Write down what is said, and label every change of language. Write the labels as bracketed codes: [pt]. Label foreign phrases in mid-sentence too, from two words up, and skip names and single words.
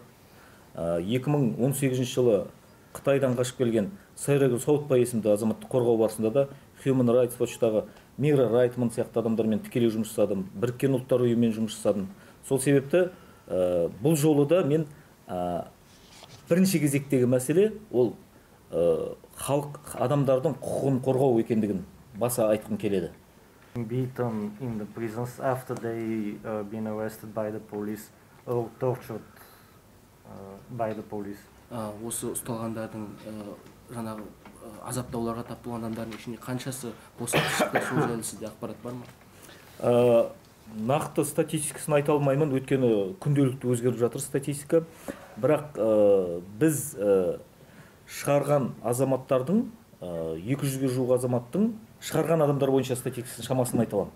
[kk] 2018 жылы Қытайдан қашып келген Сайрагүл Сауытбай есімді азаматтық қорғау барысында да Human Rights Watch-тағы Мира Райтман сияқты адамдармен тікелей жұмыс жасадым. Біріккен ұлттар ұйымымен жұмыс жасадым. Сол себепті бұл жолы да мен бірінші кезектегі мәселе ол халық адамдардың құқығын қорғау екендігін баса айтқым келеді. [en] Beaten in the prisons after they been arrested by the police or tortured by the police. [kk] Осы ұсталғандардың жаңағы азаптауларға тап болған адамдардың ішінде қаншасы босатып шықты, сол жайлы сізде ақпарат бар ма? Нақты статистикасын айта алмаймын, өйткені күнделікті өзгеріп жатыр статистика. Бірақ біз шығарған азаматтардың, 200-ге жуық азаматтың шығарған адамдар бойынша статистикасын шамасын айта аламын.